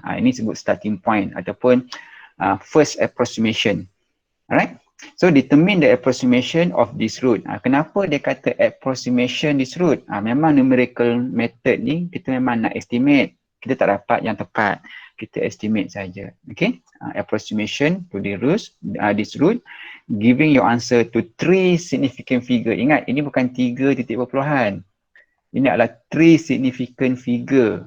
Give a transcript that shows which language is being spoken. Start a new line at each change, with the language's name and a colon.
Malay: Ini sebut starting point ataupun first approximation. Alright.
English: So determine the approximation of this root.
Malay: Kenapa dia kata
English: approximation this root?
Malay: Memang numerical method ni kita memang nak estimate. Kita tak dapat yang tepat. Kita estimate saja. Okay.
English: Approximation to the root, this root, giving your answer to 3 significant figure.
Malay: Ingat, ini bukan 3 titik perpuluhan. Ini adalah 3 significant figure.